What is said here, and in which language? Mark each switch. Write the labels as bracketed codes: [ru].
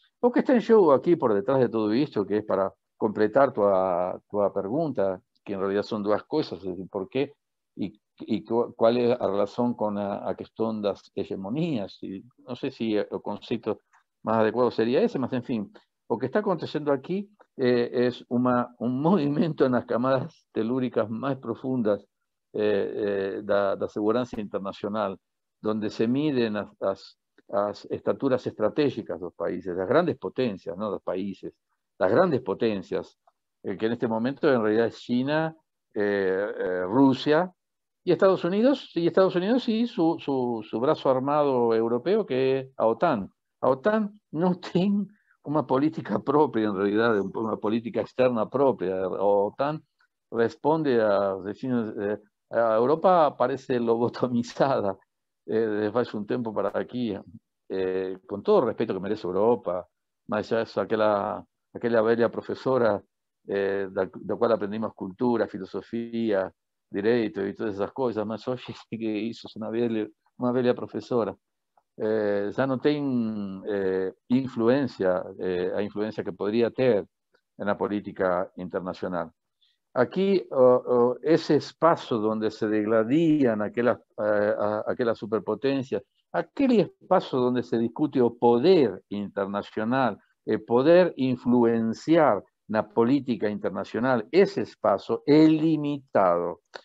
[es] Lo que está en juego aquí por detrás de todo esto, que es para completar tu pregunta, que en realidad son dos cosas, es decir, ¿por qué? [pt] E qual é a relação com a questão das hegemonias. E não sei se o conceito mais adequado seria esse, mas, enfim, o que está acontecendo aqui é um movimento nas camadas telúricas mais profundas da segurança internacional, onde se midem as estaturas estratégicas dos países, das grandes potências, não dos países, das grandes potências, que neste momento, [es] en realidad, es China, Rusia, y Estados Unidos y su brazo armado europeo, que es la OTAN. La OTAN no tiene una política propia, en realidad, una política externa propia. La OTAN responde a vecinos. A Europa parece lobotomizada desde hace un tiempo para aquí, con todo el respeto que merece Europa, más allá de aquella aquella bella profesora [pt] da qual aprendimos cultura, filosofia, direito e todas essas coisas, mas hoje que isso é uma velha professora. Já não tem influência, a influência que poderia ter na política internacional. [es] Aquí, ese espacio donde se degladían aquellas superpotencias, aquel espacio donde se discute el poder internacional, el poder influenciar la política internacional, ese espacio es limitado.